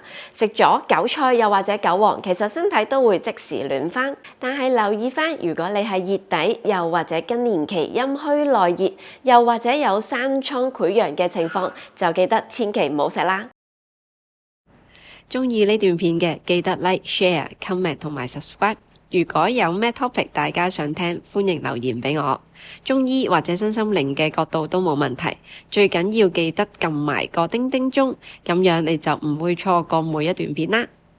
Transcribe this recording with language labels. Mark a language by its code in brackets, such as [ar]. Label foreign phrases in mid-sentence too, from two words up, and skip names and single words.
[yue] 食咗韭菜又或者韭黃，其實身體都會即時暖返。但係留意返，如果你係熱底，又或者更年期陰虛內熱，又或者有生瘡潰瘍嘅情況，就記得千祈唔好食啦。鍾意呢段片嘅，記得 [en] like、share、comment [yue] 同埋 subscribe。如果有咩 topic 大家想聽，歡迎留言俾我。中醫或者身心靈嘅角度都冇問題，最緊要記得撳埋個叮叮鐘，咁樣你就唔會錯過每一段片啦。